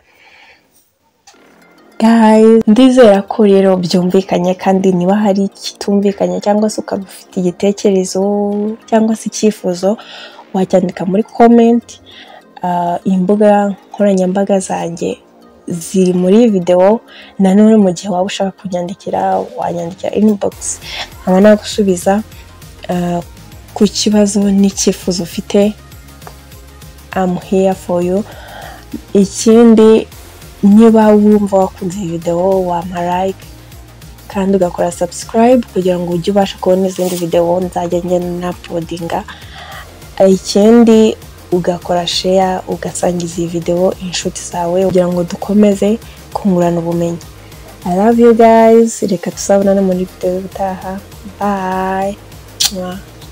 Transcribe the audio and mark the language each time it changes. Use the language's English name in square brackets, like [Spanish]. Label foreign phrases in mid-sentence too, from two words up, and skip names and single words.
[Kinyarwanda] Guys, ndizera ko rero byumvikanye, kandi niba hari kitumvikanye cyangwa se ukaba ufite igitekerezo cyangwa se icyifuzo wacyandika muri comment. Imbuga nkoranyambaga zanjye ziri muri video, nanone mu gihe waba ushaka kunyandikira wanyandikira inbox nkaba nagusubiza ku kibazo n'icyifuzo ufite. [English] I'm here for you. [Kinyarwanda] Ikindi, niba wumva wakunze iyi video wampa like kandi ugakora subscribe kugira ngo ujye ubasha kubona izindi video nzajya ngenda uploadinga. Ikindi, ugakora share ugasangiza iyi video inshuti zawe kugira ngo dukomeze kungurana ubumenyi. [English] I love you guys. [Kinyarwanda] Reka tusabana muri video utaha. [English] Bye.